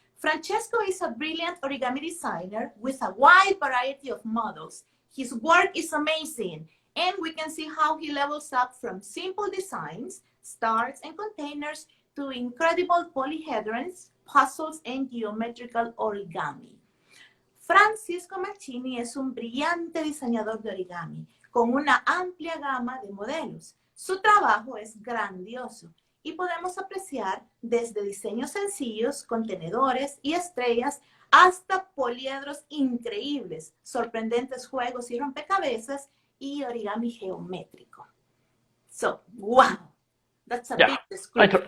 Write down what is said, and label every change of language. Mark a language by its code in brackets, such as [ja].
[en] Francesco is a brilliant origami designer with a wide variety of models. His work is amazing, and we can see how he levels up from simple designs, stars, and containers to incredible polyhedrons, puzzles, and geometrical origami. [es] Francisco Mancini es un brillante diseñador de origami con una amplia gama de modelos. Su trabajo es grandioso y podemos apreciar desde diseños sencillos, contenedores y estrellas hasta poliedros increíbles, sorprendentes juegos y rompecabezas y origami geométrico. [en] So, wow, that's a big description.